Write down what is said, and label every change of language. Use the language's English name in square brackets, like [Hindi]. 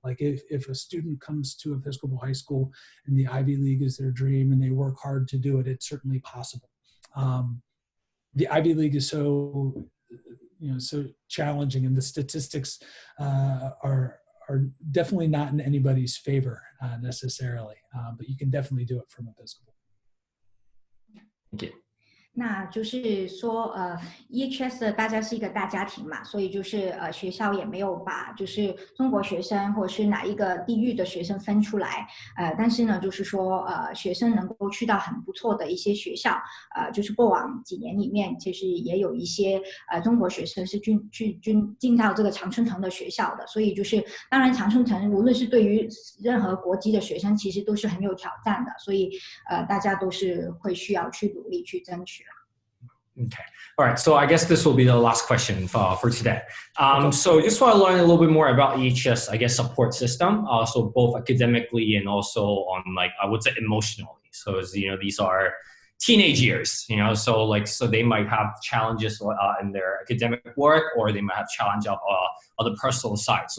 [English] Like if a student comes to Episcopal High School and the Ivy League is their dream and they work hard to do it, it's certainly possible. The Ivy League is so challenging, and the statistics are definitely not in anybody's favor necessarily, but you can definitely do it from Episcopal. Thank you. [Chinese] 那就是说EHS 的大家是一个大家庭嘛，所以就是学校也没有把就是中国学生或者是哪一个地域的学生分出来，但是呢就是说学生能够去到很不错的一些学校，就是过往几年里面其实也有一些中国学生是进到这个常春藤的学校的，所以就是当然常春藤无论是对于任何国籍的学生其实都是很有挑战的，所以大家都是会需要去努力去争取。 [English] Okay. All right. So I guess this will be the last question for today. So just want to learn a little bit more about EHS, I guess, support system. So both academically and also on like, I would say emotionally. So as you know, these are teenage years, you know, so they might have challenges in their academic work, or they might have challenge of on the personal side.